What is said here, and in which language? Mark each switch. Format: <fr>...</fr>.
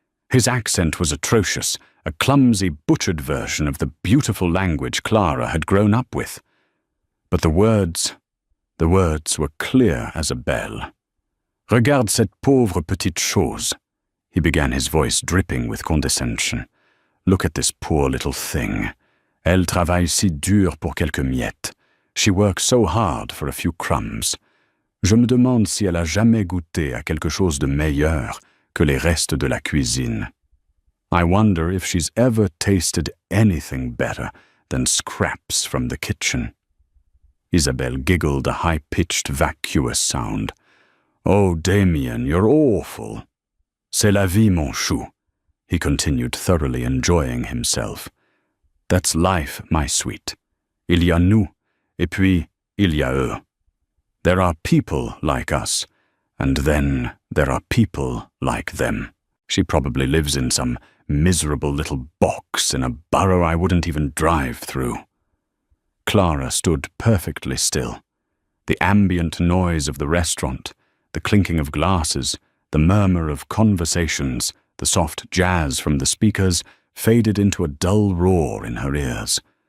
<en>His accent was atrocious, a clumsy, butchered version of the beautiful language Clara had grown up with. But the words were clear as a bell.</en> <fr>"Regarde cette pauvre petite chose,"</fr> <en>he began, his voice dripping with condescension. "Look at this poor little thing.</en> <fr>Elle travaille si dur pour quelques miettes.</fr> <en>She works so hard for a few crumbs.</en> <fr>Je me demande si elle a jamais goûté à quelque chose de meilleur que les restes de la cuisine.</fr> <en>I wonder if she's ever tasted anything better than scraps from the kitchen." Isabel giggled, a high-pitched, vacuous sound. "Oh, Damien, you're awful."</en> <fr>"C'est la vie, mon chou,"</fr> <en>he continued, thoroughly enjoying himself. "That's life, my sweet.</en> <fr>Il y a nous, et puis il y a eux.</fr> <en>There are people like us, and then there are people like them. She probably lives in some miserable little box in a borough I wouldn't even drive through." Clara stood perfectly still. The ambient noise of the restaurant, the clinking of glasses, the murmur of conversations, the soft jazz from the speakers faded into a dull roar in her ears.</en>